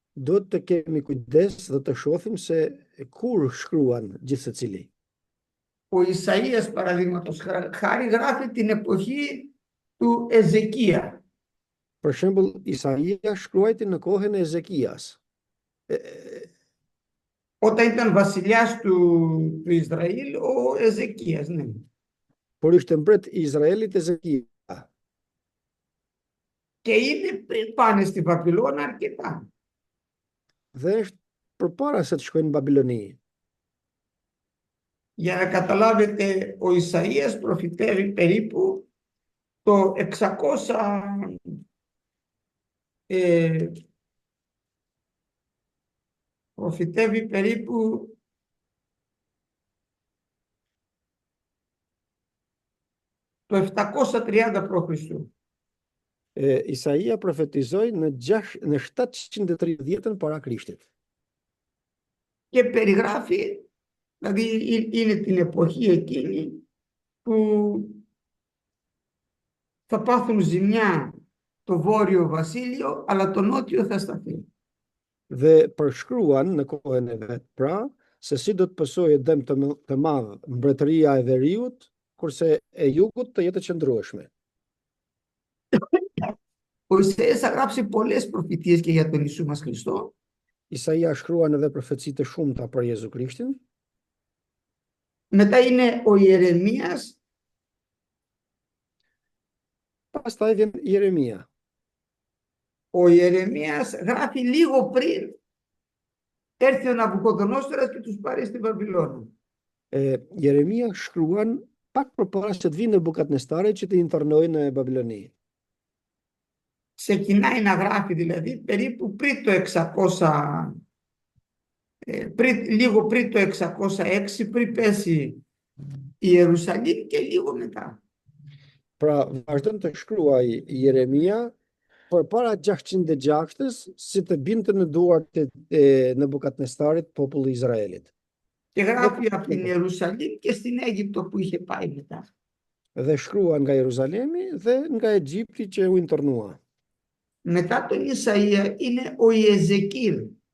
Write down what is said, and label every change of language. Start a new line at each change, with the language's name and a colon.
Albanian: duhet të kemi kujdes dhe të shohim se kur shkruan gjithë secili.
Greek: Ο Ισαΐας, παραδείγματος χάρη, γράφει την εποχή του Εζεκία.
Albanian: Për shembull, Isaia shkruajti në kohën e Ezekias.
Greek: Όταν ήταν βασιλιάς του Ισραήλ, ο Εζεκίας, ναι.
Albanian: Por ishte mbret I Izraelit Ezekia.
Greek: Και είναι πάνε στη Βαβυλώνα αρκετά.
Albanian: Dhe është përpara se të shkojnë në Babiloni.
Greek: Για να καταλάβετε, ο Ισαΐας προφητεύει περίπου το 600 προφητεύει περίπου το 730 π.Χ.
Albanian: Isaia profetizoi në 730-ën para Krishtit.
Greek: Και περιγράφει, δηλαδή είναι την εποχή εκείνη που θα πάθουν ζημιά το βόρειο βασίλειο, αλλά το νότιο θα σταθεί.
Albanian: Dhe përshkruan në kohën e vet, pra, se si do të pësojë dëm të madh mbretëria e veriut, kurse e jugut të jetë qëndrueshme.
Greek: Ο Ισαΐας θα γράψει πολλές προφητείες και για τον Ιησού μας Χριστό.
Albanian: Isaia shkruan edhe profeci të shumta për Jezu Krishtin.
Greek: Μετά είναι ο Ιερεμίας.
Albanian: Pastaj vjen Jeremia.
Greek: Ο Ιερεμίας γράφει λίγο πριν έρθει ο Ναβουκοδονόσορας και τους πάρει στη Βαβυλώνα.
Albanian: Jeremia shkruan pak përpara se të vinë Nebukadnestari që të internojnë në Babiloni.
Greek: Ξεκινάει να γράφει δηλαδή περίπου πριν το 600, λίγο πριν το 606, πριν πέσει η Ιερουσαλήμ και λίγο μετά.
Albanian: Pra, vazhdon të shkruaj Jeremia përpara 606-ës, si të binte në duart e Nebukadnestarit populli I Izraelit.
Greek: Και γράφει από την Ιερουσαλήμ και στην Αίγυπτο που είχε πάει μετά.
Albanian: Dhe shkrua nga Jeruzalemi dhe nga Egjipti që u internua.
Greek: Μετά τον Ισαΐα είναι ο Ιεζεκίλ.